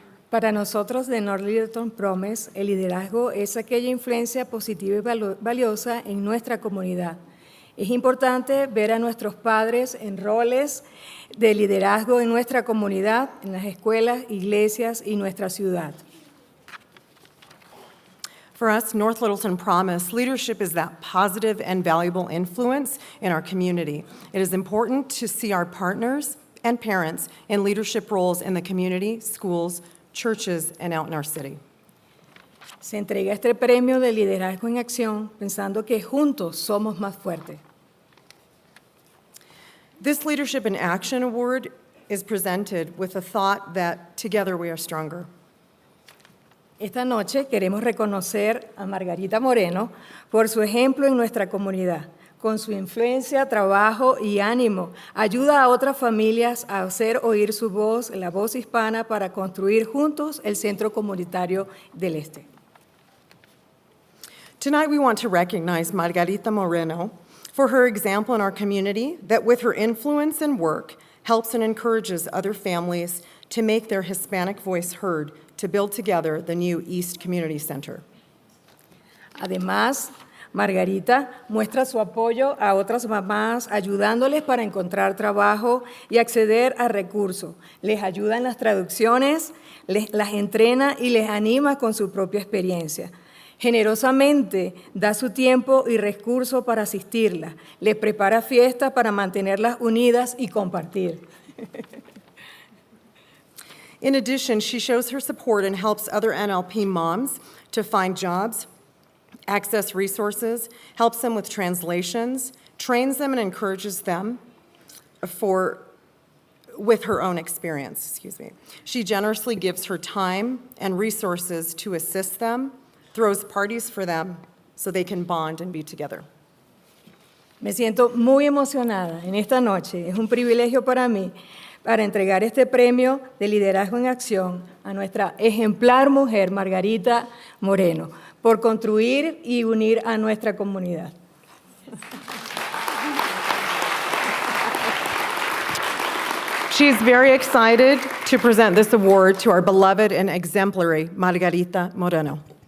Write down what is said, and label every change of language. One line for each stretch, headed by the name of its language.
Spanish: Para nosotros de North Littleton Promise, el liderazgo es aquella influencia positiva y valiosa en nuestra comunidad. Es importante ver a nuestros padres en roles de liderazgo en nuestra comunidad, en las escuelas, iglesias y nuestra ciudad.
English: For us, North Littleton Promise, leadership is that positive and valuable influence in our community. It is important to see our partners and parents in leadership roles in the community, schools, churches, and out in our city.
Spanish: Se entrega este premio de liderazgo en acción pensando que juntos somos más fuertes.
English: This Leadership in Action Award is presented with the thought that together we are stronger.
Spanish: Esta noche queremos reconocer a Margarita Moreno por su ejemplo en nuestra comunidad. Con su influencia, trabajo y ánimo, ayuda a otras familias a hacer oír su voz, la voz hispana, para construir juntos el Centro Comunitario del Este.
English: Tonight we want to recognize Margarita Moreno for her example in our community that with her influence and work helps and encourages other families to make their Hispanic voice heard to build together the new East Community Center.
Spanish: Además, Margarita muestra su apoyo a otras mamás, ayudándoles para encontrar trabajo y acceder a recursos. Les ayuda en las traducciones, las entrena y les anima con su propia experiencia. Generosamente da su tiempo y recursos para asistirlas. Les prepara fiestas para mantenerlas unidas y compartir.
English: In addition, she shows her support and helps other NLP moms to find jobs, access resources, helps them with translations, trains them and encourages them with her own experience. She generously gives her time and resources to assist them, throws parties for them so they can bond and be together.
Spanish: Me siento muy emocionada en esta noche. Es un privilegio para mí para entregar este premio de liderazgo en acción a nuestra ejemplar mujer, Margarita Moreno, por construir y unir a nuestra comunidad.
English: She is very excited to present this award to our beloved and exemplary Margarita Moreno.